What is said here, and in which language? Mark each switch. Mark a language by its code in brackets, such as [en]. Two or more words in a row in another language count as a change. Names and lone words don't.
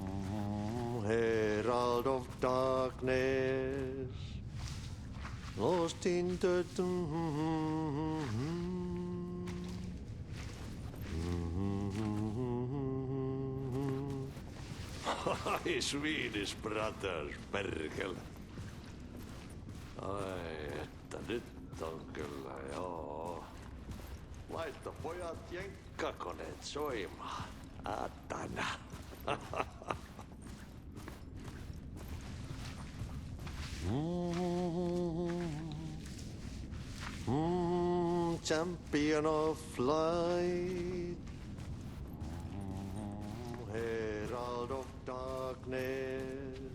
[en] herald of darkness, lost in the Ai, Swedish brothers, [fi] perkele. Ai, että nyt on kyllä, joo. Laita pojat jenkkakoneet soimaan. Atana. [en] Champion of light, herald of darkness,